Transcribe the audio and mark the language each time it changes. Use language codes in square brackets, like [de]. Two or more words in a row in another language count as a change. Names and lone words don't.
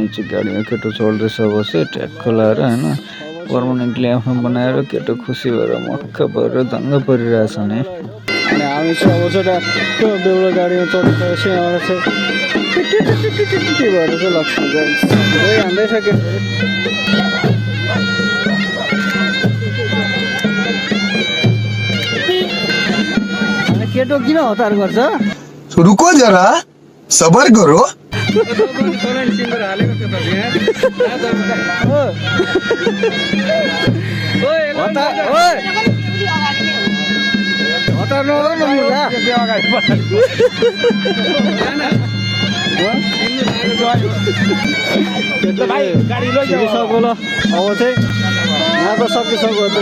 [ne] चाहिँ गाडीमा केटो चल्दैछ अवश्य ट्याक्क लाएर होइन पर्मानेन्टली आफ्नो बनाएर केटो खुसी भएर मक्क भएर दङ्ग परिरहेछ नि अनि हामी चाहिँ अब चाहिँ बेहुला गाडीमा चढिसकेपछि यहाँबाट चाहिँ भएर चाहिँ लक्ष्मी हान्दैछ केटो केटो किन हतार गर्छ [hi] रुको जरा सबर करो [ne] हतार नगर्नु सकिसक्यो ल अब चाहिँ यहाँको सकिसक्यो